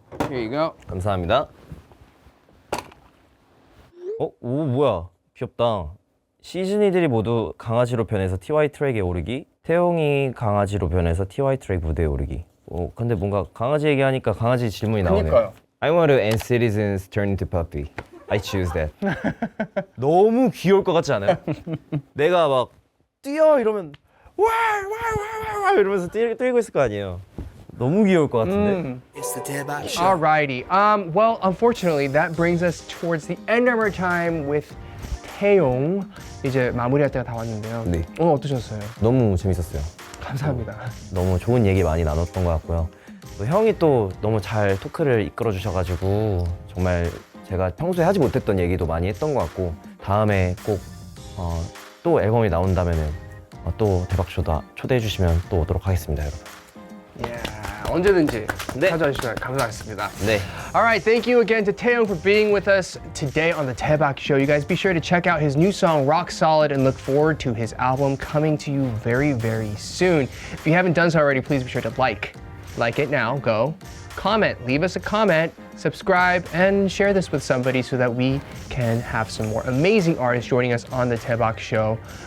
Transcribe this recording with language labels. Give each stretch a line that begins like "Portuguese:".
English: Here you go.
Korean: 감사합니다. 오 뭐야 귀엽다. 시즈니들이 모두 강아지로 변해서 TY 트랙에 오르기. 태용이 강아지로 변해서 TY 트랙 무대에 오르기. 근데 뭔가 강아지 얘기하니까 강아지 질문이 나오네요. 그러니까요.
English: I want to end citizens turn into puppy. I choose that.
Korean: 너무 귀여울 것 같지 않아요? 내가 막 뛰어 이러면 와 이러면서 뛰고 있을 거 아니에요. 너무 귀여울 것 같은데.
English: It's the Daebak Show. Alrighty. Well, unfortunately, that brings us towards the end of our time with 태용.
Korean: 이제 마무리할 때가 다 왔는데요. 네. 오늘 어떠셨어요? 너무 재밌었어요. 감사합니다. 너무 좋은 얘기 많이 나눴던 것 같고요. 또 형이 또 너무 잘 토크를 이끌어 주셔가지고 정말 제가 평소에 하지 못했던 얘기도 많이 했던 것 같고 다음에 꼭 또 앨범이 나온다면은 또 대박쇼다 초대해 주시면 또 오도록 하겠습니다, 여러분.
English: Yeah,
Korean: 언제든지 네. 찾아주시면 감사하겠습니다. 네.
English: Alright, thank you again to Taeyong for being with us today on the Taebak Show. You guys be sure to check out his new song, Rock Solid, and look forward to his album coming to you very, very soon. If you haven't done so already, please be sure to like it now, go. Comment, leave us a comment, subscribe, and share this with somebody so that we can have some more amazing artists joining us on the Taebak Show.